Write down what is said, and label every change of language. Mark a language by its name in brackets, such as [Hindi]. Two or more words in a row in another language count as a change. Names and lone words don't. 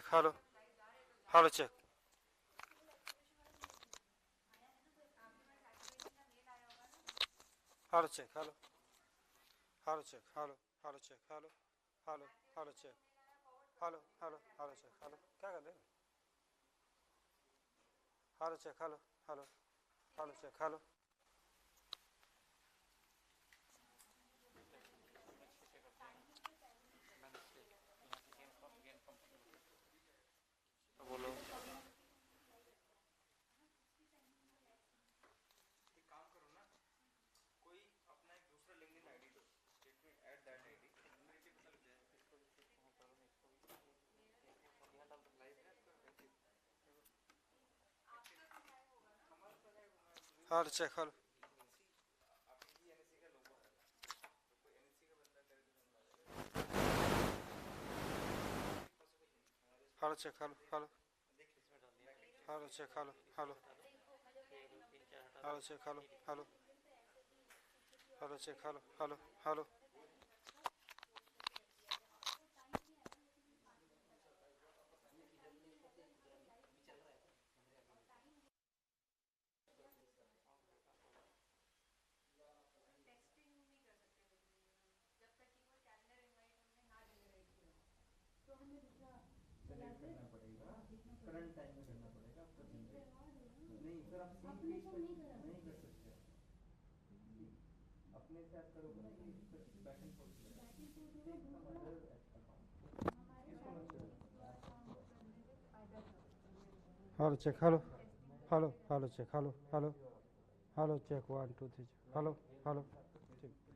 [English] Hello. Hello, check. Hello, check. Hello. Hello, check. Hello. Hello, check. Hello. Hello. Hello, check. Hello. Hello. Hello, check. Hello. [Hindi] क्या कर रहे हो? [English] Hello, check. Hello. Hello. Hello, check. Hello. [Hindi] बोलो। एक काम करो ना, कोई अपना एक दूसरा लिंक्डइन आईडी दो, [English] let me add that ID, [Hindi] मेरे को पता लग जाएगा। इसको भी वहाँ करो ना, इसको भी यहाँ डाल दो। लाइव है आपका वैसे हमारा तो है वो, मैं [English] Hello, check. Hello. [Hindi] आपकी एनएससी का लोगो है, तो कोई एनएससी का बंदा करे तो समझ आ जाएगा। पॉसिबल नहीं हमारे [English] Hello, check. Hello. Hello. [Hindi] देख लीजिए, इसमें डाल दिया। [English] Hello, check. Hello. Hello. [Hindi] एक दो तीन चार हटा दो। [English] Hello, check. Hello. Hello. Hello, check. Hello. Hello. Hello. [Hindi] टेक्सटिंग नहीं कर सकते लेकिन जब तक कि वो [English] calendar invite [Hindi] हमने ना जनरेट किया हो, तो हमें दूसरा जनरेट करना पड़ेगा, [English] current time [Hindi] में करना पड़ेगा आपको जनरेट। करवा दो ना। नहीं फिर आप सेम अपने पेज से पर नहीं करा नहीं कर सकते आप, अपने से आप करोगे ना कि फिर [English] back and forth back and forth होगा take from [Hindi] दूसरा [English] other account. [Hindi] हमारे इसको मत करो। अकाउंट करने [English] with other Hello, check. Hello. Hello. Hello, check. Hello. Hello. Hello, check. 1 2 3 check. Hello. Hello. [Hindi] ठीक।